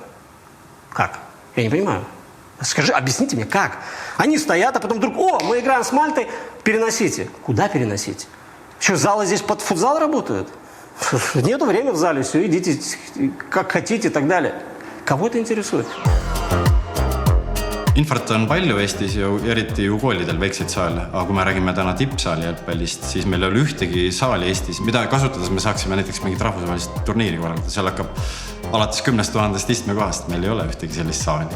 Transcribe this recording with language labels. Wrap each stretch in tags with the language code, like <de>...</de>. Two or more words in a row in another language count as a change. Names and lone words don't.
<ru>Как? Я не понимаю. Объясните мне, как? Они стоят, а потом вдруг, мы играем с Мальтой, переносите. Куда переносите? Что, залы здесь под футзал работают? Нету времени в зале, все, идите как хотите и так далее. Кого это интересует?</ru> <et>Infot on palju Eestis ja eriti ju koolidel väikseid saale, aga kui me räägime täna tippsaali jalgpallist, siis meil ei ole ühtegi saali Eestis, mida kasutades me saaksime näiteks mingit rahvusvahelist turniiri korraldada. Seal hakkab alates 10 000 istmekohast, meil ei ole ühtegi sellist saali.</et>